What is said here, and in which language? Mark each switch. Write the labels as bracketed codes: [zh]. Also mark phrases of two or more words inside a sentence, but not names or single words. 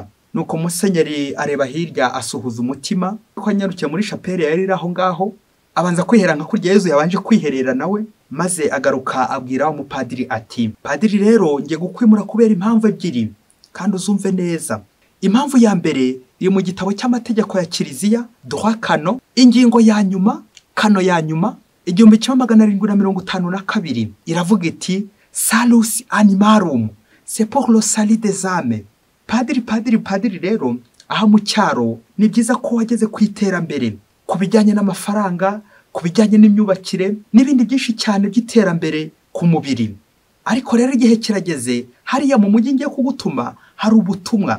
[rw] Nuko musenyeri areba hirya, asuhuza umutima, ko anyarukiye muri chapelle yari aho ngaho, abanza kwihera nka kurya Yezu yabanje kwiherera nawe, maze agaruka abwira umupadiri ati, padiri rero ngiye gukwimura kubera impamvu ebyiri, kandi uzumve neza. Impamvu ya mbere iri mu gitabo cy'amategeko ya kiliziya, Dore kano, ingingo ya nyuma, kano ya nyuma, 1752, iravuga iti, [la] salus animarum, [fr] c'est pour le salut des âmes. [rw] Padiri rero aha mu cyaro ni byiza ko wageze ku iterambere, ku bijyanye n'amafaranga, ku bijyanye n'imyubakire n'ibindi byinshi cyane by'iterambere ku mubiri. Ariko rero igihe kirageze, hariya mu mujyi ngiye kugutuma hari ubutumwa.